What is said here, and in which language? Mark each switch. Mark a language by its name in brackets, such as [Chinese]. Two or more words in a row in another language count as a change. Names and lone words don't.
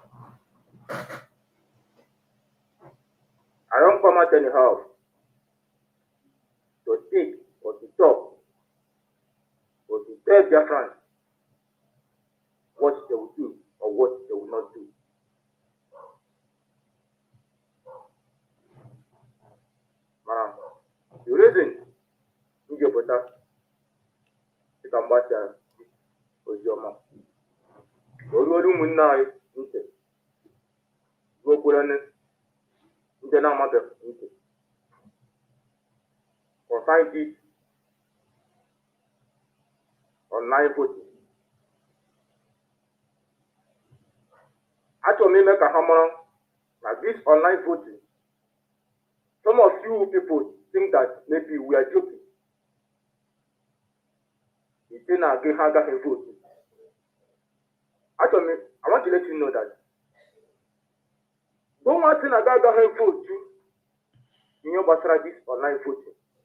[English] I don't come out anyhow to speak or to talk or to tell Biafrans what they will do or what they will not do. The reason you get better, you can watch Ozioma. [Igbo] Olu ụmụnne anyị ntị, n'okpuru ndị na-amabeghị ntị. [English] Consign this online voting. [Igbo] Achọrọ m ime ka ha mara na [English] this online voting, some of you people think that maybe we are joking. It's in a game vote. Actually, I want to let you know that don't want to vote in your basara this online voting.